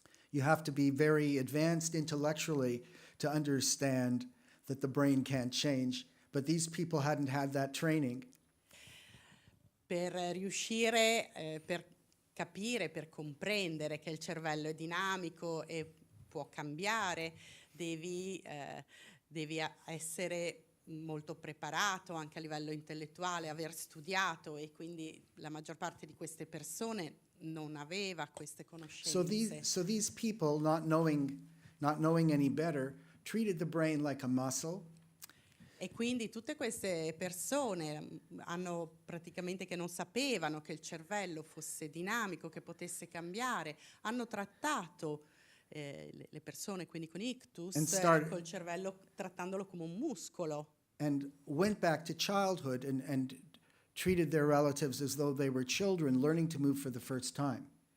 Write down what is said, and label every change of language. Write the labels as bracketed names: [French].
[English] You have to be very advanced intellectually to understand that the brain can't change, but these people hadn't had that training. [Italian] Per riuscire, per capire, per comprendere che il cervello è dinamico e può cambiare, devi essere molto preparato anche a livello intellettuale, aver studiato, e quindi la maggior parte di queste persone non aveva queste conoscenze. [English] So these people, not knowing any better, treated the brain like a muscle. [Italian] E quindi tutte queste persone che non sapevano che il cervello fosse dinamico, che potesse cambiare, hanno trattato le persone quindi con ictus col cervello, trattandolo come un muscolo. [English] And went back to childhood and treated their relatives as though they were children learning to move for the first time.